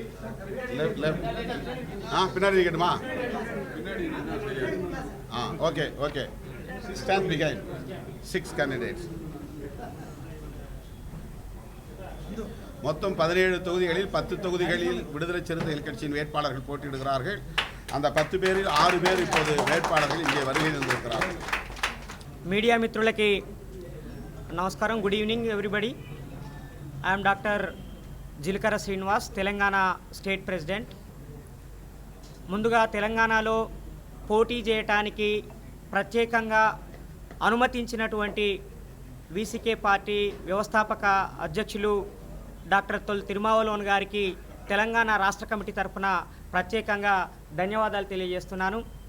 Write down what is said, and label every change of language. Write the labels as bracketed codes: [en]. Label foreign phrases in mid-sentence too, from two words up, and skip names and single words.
[ta] லெஃப்ட் பின்னாடி இருக்கட்டுமா? [en] okay stand behind. [ta] 6 கேண்டிடேட்ஸ். மொத்தம் 17 தொகுதிகளில் 10 தொகுதிகளில் விடுதலை சிறுத்தைகள் கட்சியின் வேட்பாளர்கள் போட்டியிடுகிறார்கள். அந்த 10 பேரில் 6 பேர் இப்போது வேட்பாளர்கள் இங்கே வருகை தந்திருக்கிறார்கள். [te] మీడియా మిత్రులకి నమస్కారం. [en] good evening everybody. I'm Doctor Jilakara Srinivas, Telangana State President. [te] ముందుగా తెలంగాణలో పోటీ చేయటానికి ప్రత్యేకంగా అనుమతించినటువంటి వీసీకే పార్టీ వ్యవస్థాపక అధ్యక్షులు డాక్టర్ తొల్ తిరుమావలోన్ గారికి తెలంగాణ రాష్ట్ర కమిటీ తరఫున ప్రత్యేకంగా ధన్యవాదాలు తెలియజేస్తున్నాను.